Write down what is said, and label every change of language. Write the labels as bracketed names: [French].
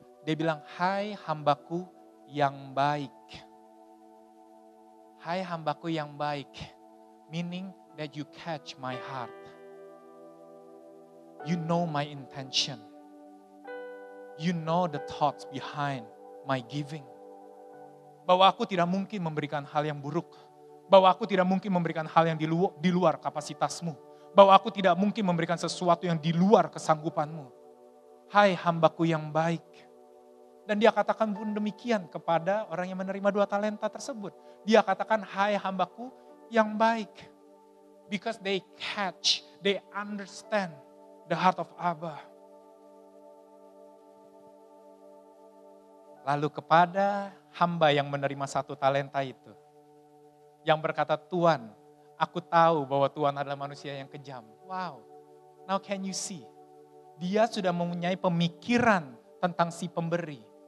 [Indonesian] Dia bilang, hai hambaku yang baik. Hai hambaku yang baik, [English] meaning that you catch my heart. You know my intention. You know the thoughts behind my giving. [Indonesian] Bahwa aku tidak mungkin memberikan hal yang buruk. Bahwa aku tidak mungkin memberikan hal yang di luar kapasitasmu. Bahwa aku tidak mungkin memberikan sesuatu yang di luar kesanggupanmu. Hai hambaku yang baik. Dan dia katakan pun demikian kepada orang yang menerima 2 talenta tersebut. Dia katakan, hai hambaku yang baik. [English] Because they catch, they understand the heart of Abba. [Indonesian] Lalu kepada hamba yang menerima 1 talenta itu, yang berkata, Tuhan, aku tahu bahwa Tuhan adalah manusia yang kejam. Wow, [English] now can you see? [Indonesian] Dia sudah mempunyai pemikiran tentang si pemberi.